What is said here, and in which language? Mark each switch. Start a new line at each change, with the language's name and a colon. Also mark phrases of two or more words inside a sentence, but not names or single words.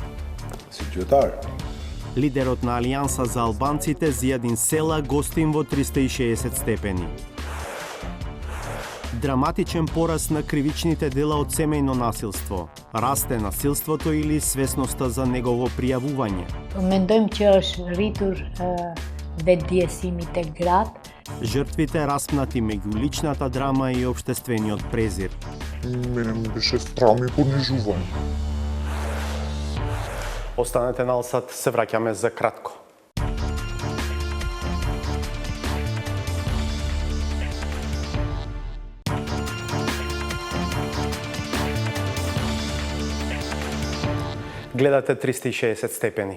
Macedonian: Лидерот на Алијанса за албанците Зијадин Села гостин во 360 степени. Драматичен пораст на кривичните дела од семејно насилство. Расте насилството или свесноста за негово пријавување.
Albanian: Mendojmë që është rritur vetëdijësimi tek gratë.
Macedonian: Жртвите распнати меѓу личната драма и општествениот презир. Мене ми беше срам и понижување. Останете налсат, се враќаме за кратко. Гледате 360 степени.